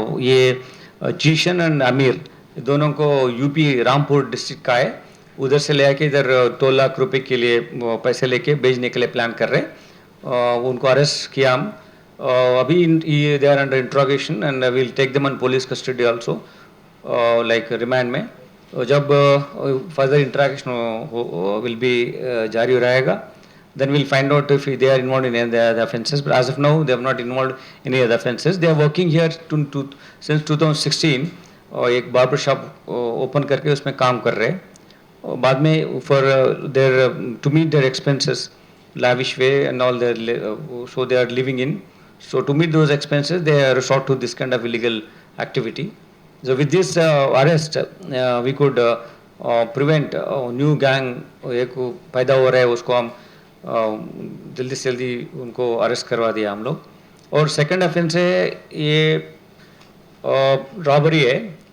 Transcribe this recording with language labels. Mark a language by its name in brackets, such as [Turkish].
[Hindi] ये जीशन एंड अमीर, दोनों को यूपी रामपुर डिस्ट्रिक्ट का है. उधर से ले आके इधर 2 लाख रुपए के लिए पैसे लेके भेजने के लिए प्लान कर रहे. उनको अरेस्ट किया हम. [English] अभी they are under interrogation and will take them on police custody also, like remand में. जब further interaction will be जारी रहेगा, then we'll find out if they are involved in any other offences. But as of now, they have not involved in any other offences. They are working here since 2016. [Hindi] एक barber shop open करके उसमें काम कर रहे हैं. बाद में [English] for their to meet their expenses, lavish way and all their so they are living in. So to meet those expenses, they resort to this kind of illegal activity. So with this arrest, we could prevent new gang [Hindi] एक पैदा हो रहा है, उसको हम जल्दी से जल्दी उनको अरेस्ट करवा दिया हम लोग. और सेकंड ऑफेंस है ये रॉबरी है.